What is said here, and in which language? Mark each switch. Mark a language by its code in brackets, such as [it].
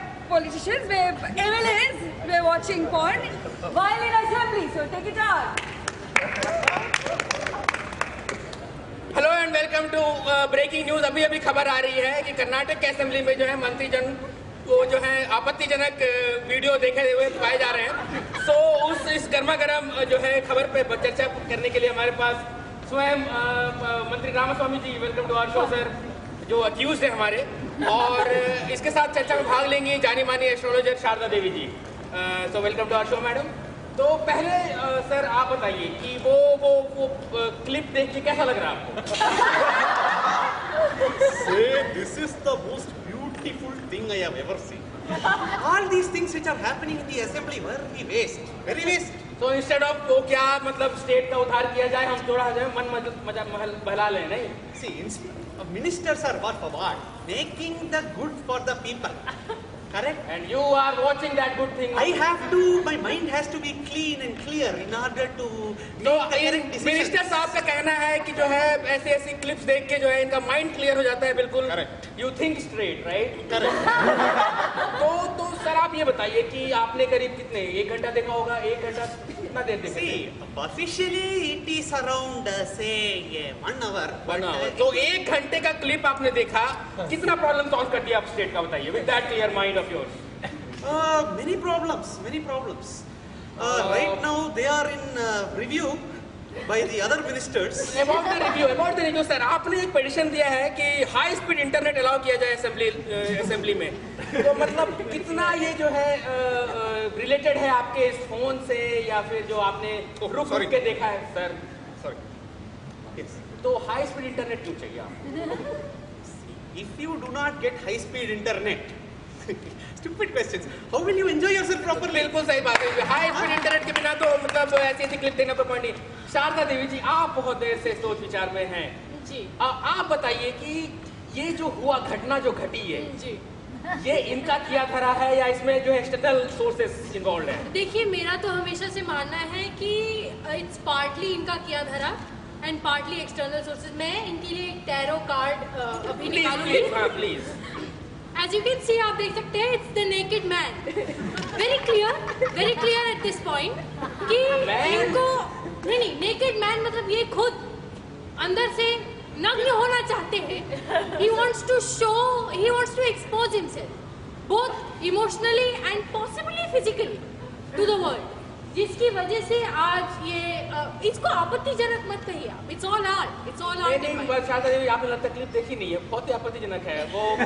[en] politicians, we're MLAs, we're watching porn while in assembly, so take it on. Hello and welcome to breaking news. [hi] अभी अभी खबर आ रही है कि कर्नाटक के असेंबली में जो है मंत्रीजन को जो है आपत्तिजनक वीडियो देखे हुए पाए जा रहे हैं। सो इस गर्मा गर्म जो है खबर पे चर्चा करने के लिए हमारे पास स्वयं मंत्री रामास्वामी जी, [en] welcome to our show sir, [hi] जो अक्यूज है हमारे, और इसके साथ चर्चा में भाग लेंगी जानी मानी astrologer Sharda Devi ji. [en] So welcome to our show madam. [hi] तो पहले सर आप बताइए कि वो क्लिप देख के कैसा लग रहा है आपको? [en] Say, this is the most beautiful thing I have ever seen. All these things which are happening in the assembly were very waste. [hi] तो इंस्टेड ऑफ वो क्या मतलब स्टेट का उद्धार किया जाए, हम थोड़ा जो है मन बहला लें, नहीं? [en] See, ministers are for what? Making the good for the people. Correct? And you are watching that good thing. My mind has to be clean and clear in order to to make the correct decisions. [hi] Minister साहब का कहना है कि जो है ऐसी clips देख के जो है इनका माइंड क्लियर हो जाता है, बिल्कुल। [en] Correct. You think straight, right? Correct. [hi] तो सर आप ये बताइए कि आपने करीब कितने 1 घंटा देखा होगा? 1 घंटा कितना देर देखा? [en] See, officially it is around say 1 hour. [hi] तो 1 घंटे का क्लिप आपने देखा, कितना प्रॉब्लम सॉल्व कर दिया आप स्टेट का, बताइए [en] With that clear mind of yours. Many problems. Right now they are in review by the other ministers. About the review [hi] sir, आपने एक पिटीशन दिया है कि हाई स्पीड इंटरनेट अलाउ किया जाए असेंबली में। तो मतलब कितना ये जो है रिलेटेड है आपके इस फोन से, या फिर जो आपने रुक के देखा है सर? [en] Yes. [hi] तो हाई स्पीड इंटरनेट क्यों चाहिए आपको? [en] If you do not get high speed internet, stupid questions. How will you enjoy yourself properly? [hi] बिल्कुल सही बात है। हाई स्पीड इंटरनेट के बिना तो मतलब ऐसी क्लिप देखने को पॉइंट नहीं। शारदा देवी जी, आप बहुत देर से सोच विचार में हैं जी। आप बताइए कि ये जो हुआ घटना जो घटी है जी, ये इनका किया धरा है या इसमें जो एक्सटर्नल सोर्सेस इन्वॉल्व है? देखिए मेरा तो हमेशा से मानना है कि [en] it's partly [hi] इनका किया धरा [en] And partly external sources. [hi] मैं इनके लिए एक टैरो कार्ड अभी निकालूंगी। Please. [en] As you can see, [hi] आप देख सकते हैं [en] it's the naked man. Very clear at this point [hi] कि इनको नहीं naked man मतलब ये खुद अंदर से नग्न होना चाहते हैं। [en] He wants to expose himself both emotionally and possibly physically to the world, [hi] जिसकी वजह से आज ये इसको आपत्तिजनक मत कहिए आप। [en] It's all art. [hi] नहीं, बस शारदा देवी आपने तकलीफ देखी नहीं है, बहुत ही आपत्तिजनक है वो।